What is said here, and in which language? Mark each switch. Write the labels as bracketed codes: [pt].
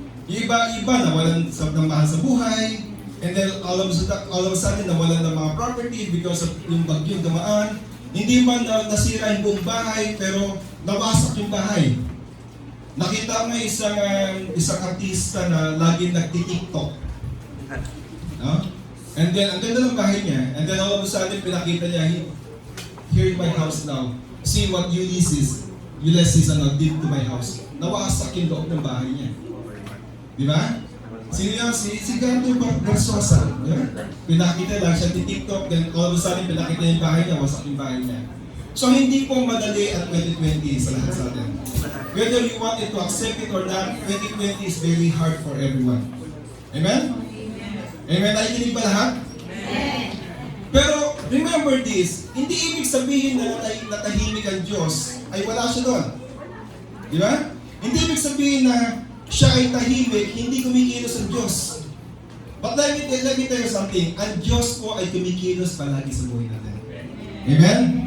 [tl] Yung iba nawalan ng mahal sa buhay, [en] and then all of a sudden [tl] nawalan ng mga property [en] because of [tl] yung bagyong dumaan. Hindi man nasira yung buong bahay, pero nawasak yung bahay. Nakita ko isang artista na laging nagti-TikTok. No? [en] And then, [tl] ang ganda ng bahay niya. [en] And then all of a sudden, [tl] pinakita niya, [en] here in my house now. See what Ulysses did to my house. [tl] Nawasak yung loob ng bahay niya. Di ba? Sino yan? Si Ganto Versosa. Pinakita lang siya TikTok, [en] then all of a sudden [tl] pinakita yung bahay niya, wasak yung bahay niya. So hindi po madali at 2020 sa lahat sa atin. [en] Whether you want it to accept it or not, 2020 is very hard for everyone. [tl] Amen? Amen? Nakikinig ba lahat? Amen. Pero [en] remember this, [tl] hindi ibig sabihin na natahimik ang Diyos ay wala siya doon. Di ba? Hindi ibig sabihin na siya ay tahimik, hindi kumikilos ang Diyos. [en] But let me tell you something, [tl] ang Diyos po ay kumikilos palagi sa buhay natin. Amen?